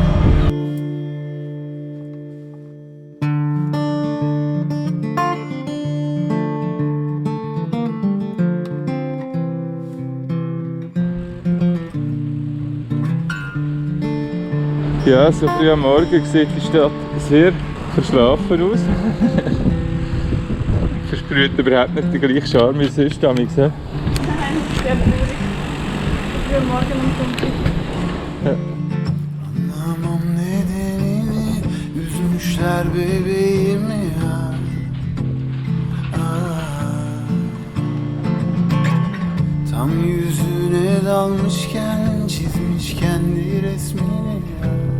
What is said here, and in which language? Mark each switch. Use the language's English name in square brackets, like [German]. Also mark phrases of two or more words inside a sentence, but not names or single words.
[German] Ja, so früh am Morgen sieht die Stadt sehr verschlafen aus. Versprüht überhaupt nicht den gleichen Charme wie sonst. Nein, sehr traurig. Früh am Morgen um 5 Uhr. [Turkish] Anlamam nedenini üzmüşler bebeğimi ya. Tam yüzüne dalmışken çizmiş kendi resmini ya.